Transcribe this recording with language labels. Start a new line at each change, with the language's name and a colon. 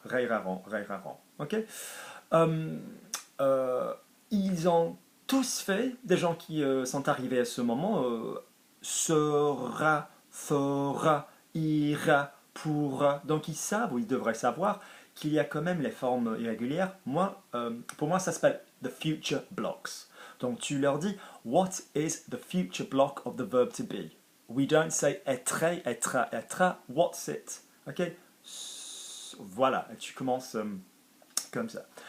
French: Rei, ra, ran, rei, ra, ran. Ok. Euh, ils ont tous fait, des gens qui sont arrivés à ce moment, sera, fera, ira, pourra. Donc ils savent, ou ils devraient savoir, qu'il y a quand même les formes irrégulières. Pour moi, ça s'appelle
English: the future blocks.
French: Donc tu leur dis,
English: what is the future block of the verb to be? We don't say être, être, être, what's it? Ok?
French: Voilà, et tu commences comme ça.